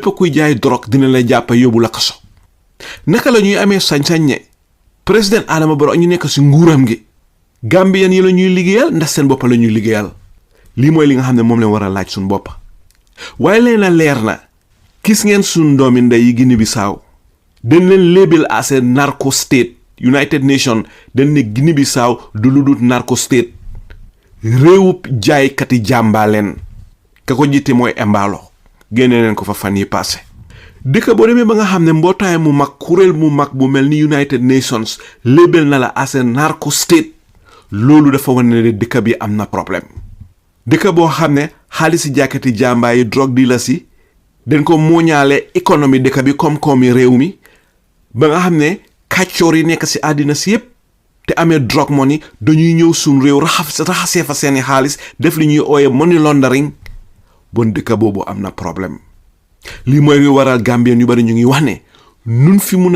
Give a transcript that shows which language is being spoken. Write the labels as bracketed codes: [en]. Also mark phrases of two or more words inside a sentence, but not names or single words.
[wo] kuy jaay drogue dinañ la jàpp yóbbu la kaso naka la ñuy amee sañ-sañ ne président Adama Barrow ñu nekk si nguuram gi Gambien yi la ñuy liggéeyal ndax seen bopp la ñuy liggéeyal lii mooy li nga xam ne moom leen war a laaj suñ bopp waaye leen la leer na gis ngeen suñ doomi ndey yi Guinée Bissau dañ leen [en] label as a narco state United Nations [wo] dañ ne Guinée Bissau du lu dul [en] narco state [wo] réewub jaaykati jàmbaa leen ka ko jiite mooy Embalo génne leen ko fa fan yi passé dëkk boo demee ba nga xam ne mbootaay mu mag kuréel mu mag bu mel ni United Nations label na la [en] as a narco state [wo] loolu dafa wane ne dëkk bi am na problème dëkk boo xam ne xaalisi jaaykati jàmbaa yi drogue dealers yi dañ ko mooñaale économie dëkk bi koom-koomi réew mi ba nga xam ne kàccoor yi nekk si àddina si yépp te amee drogue money dañuy ñëw suñ réew raxasee fa seeni xaalis def li ñuy ooye [en] money laundering [wo] bon dëkk boobu am na problème lii mooy waral Gambien yu bari ñu ngi wax ne nun fi mun a